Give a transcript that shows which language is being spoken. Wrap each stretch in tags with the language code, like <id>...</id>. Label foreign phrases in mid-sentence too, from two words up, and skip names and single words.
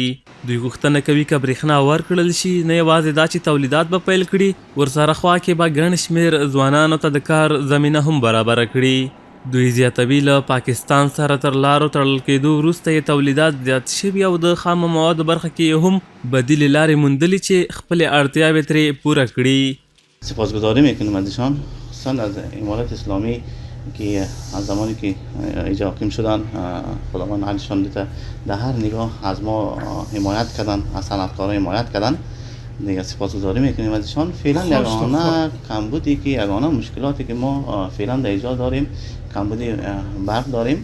<ps>دوی غوښتنه کوي که برېښنا ورکړل شي نه یوازې دا چې تولیدات به پیل کړي، ورسره خوا کې به ګڼ شمېر ځوانانو ته د کار زمینه هم برابره کړي. دوی زیاتوي له پاکستان سره تر لارو تړل کېدو وروسته یې تولیدات زیات شوي او د خامو موادو برخه کې هم بدیلې لارې موندلي چې خپلې اړتیاوې ترې پوره کړي.</ps> <fa>سپاسگزاری میکنیم ازشان، خصوصا از امارت اسلامی که از زمانی که اینجا حاکم شدن خداوند حالشان دیده در هر نگاه از ما حمایت کردن، از صنعتکاران حمایت کردن. دیگه سپاسگزاری میکنیم ازشان. فعلا یگانه کمبودی که یگانه مشکلاتی که ما فعلا در اینجا داریم کمبودی برق داریم.</fa>